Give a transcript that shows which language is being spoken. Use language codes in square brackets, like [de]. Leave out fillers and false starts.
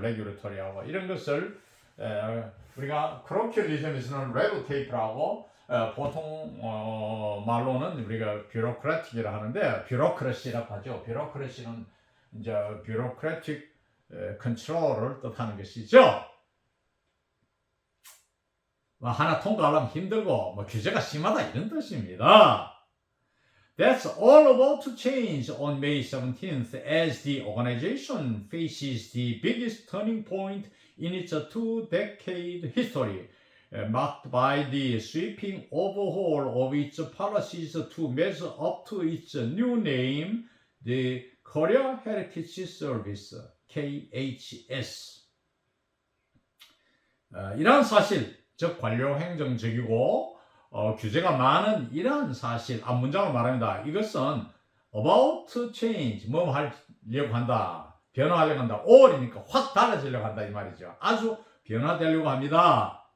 [ko] 레귤레토리하고 이런 것을 우리가 크로큐리즘에서는 레드 테이프라고 보통 말로는 우리가 뷰로크라틱이라 하는데 뷰로크러시라고 하죠. 뷰로크러시는 이제 뷰로크라틱 컨트롤을 뜻하는 것이죠. 하나 통과하려면 힘들고 규제가 심하다 이런 뜻입니다. [en] That's all about to change on May 17th as the organization faces the biggest turning point in its two-decade history, marked by the sweeping overhaul of its policies to measure up to its new name, the Korea Heritage Service, KHS. [ko] 이러한 사실, 즉 관료행정적이고 규제가 많은 이러한 사실, 앞문장을 말합니다. 이것은 [en] about to change, [ko] 뭐 하려고 한다, 변화하려고 한다. 5월이니까 확 달라지려고 한다 이 말이죠. 아주 변화되려고 합니다.